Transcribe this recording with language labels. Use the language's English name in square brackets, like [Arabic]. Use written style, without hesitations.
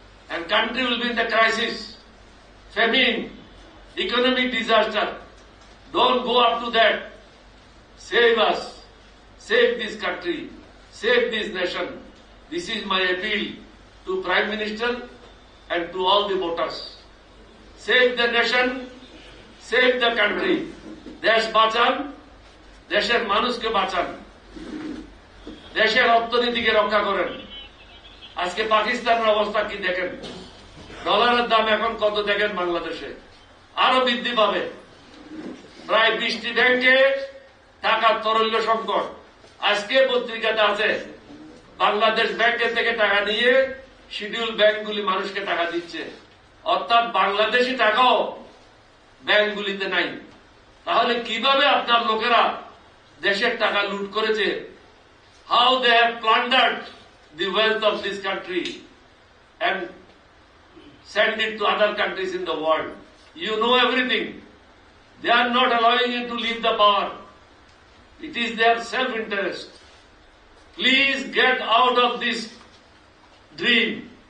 [English] And country will be in the crisis. Famine, economic disaster. Don't go up to that. Save us. Save this country. Save this nation. This is my appeal to Prime Minister and to all the voters. Save the nation. Save the country. [Bangla] দেশ বাঁচান, দেশের মানুষকে বাঁচান, দেশের অর্থনীতিকে রক্ষা করেন। আজকে পাকিস্তানের অবস্থা কি দেখেন, ডলারের দাম এখন কত দেখেন বাংলাদেশে, আরো বৃদ্ধি পাবে। প্রায় 20টি ব্যাংকে টাকার তরল্য সংকট। আজকে পত্রিকাতে আছে বাংলাদেশ ব্যাংকের থেকে টাকা নিয়ে শিডিউল ব্যাংকগুলি মানুষকে টাকা দিচ্ছে, অর্থাৎ বাংলাদেশি টাকাও ব্যাংকগুলিতে নাই। তাহলে কিভাবে আপনার লোকেরা দেশের টাকা লুট করেছে? [English] How they have plundered the wealth of this country and sent it to other countries in the world. You know everything. They are not allowing you to leave the power. It is their self-interest. Please get out of this dream.